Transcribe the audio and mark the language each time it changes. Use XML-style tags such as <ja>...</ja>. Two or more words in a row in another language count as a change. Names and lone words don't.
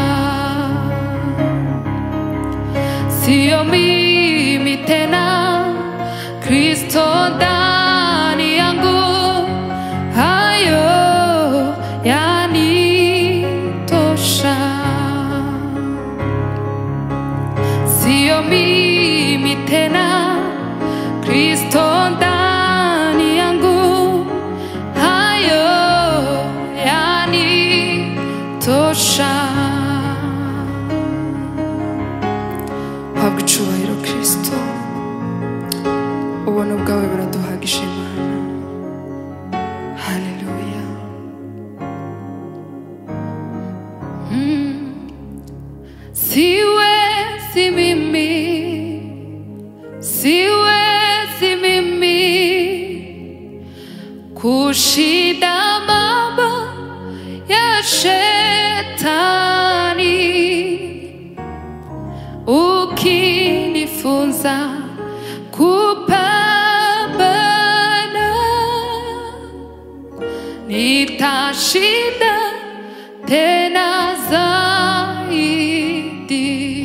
<sw>Sio mimi tena, Kristo ndani yangu, hayo yanitosha. Sio mimi tena, Kristo ndani yangu, hayo yanitosha.</sw> <rw>Habwa icyubahiro Kristo, ubuntu bwawe buraduhagije Imana. Haleluya.</rw> <sw>Siwezi mimi, siwezi mimi kushinda mambo ya shetani, ukinifunza kupambana, nitashinda tena zaidi.</sw>